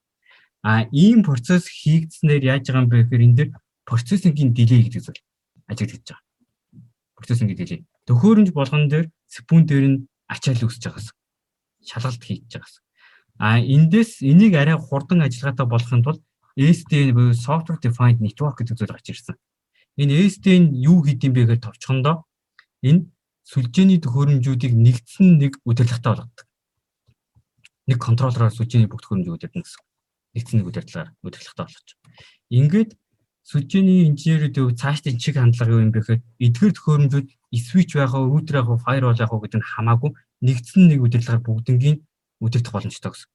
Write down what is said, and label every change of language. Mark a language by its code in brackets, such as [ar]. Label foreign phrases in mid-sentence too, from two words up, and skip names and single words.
[mn] Ийм процесс хийгдснээр яаж байгаа юм бэ гэхээр энэ дээр процессингийн delay гэдэг зүйл ажиглагдаж байгаа. Процессингийн delay. Төхөөрөмж болгон дээр CPU дээр нь ачаал үүсэж байгаас шалгалт хийж байгаас. Эндээс энийг арай хурдан ажиллагаатай болохын тулд SDN буюу [en] software defined network [mn] гэдэг зүйл гарч ирсэн. Энэ SDN юу хийдэм бэ гэхээр товчхондоо энэ сүлжээний төхөөрөмжүүдийг нэгдсэн нэг удирдлагатай болгодог. Нэг контроллероор сүлжээний бүх төхөөрөмжийг удирдах гэсэн. Нэгдсэн нэг удирдлагатай болгож. Ингээд сүлжээний инженерүүд цаашдын чиг хандлага юу юм бэ гэхээр эдгээр төхөөрөмжүүд switch байх уу, router байх уу, firewall байх уу гэдэг нь хамаагүй нэгдсэн нэг удирдлагаар бүгднийг удирдах боломжтой гэсэн.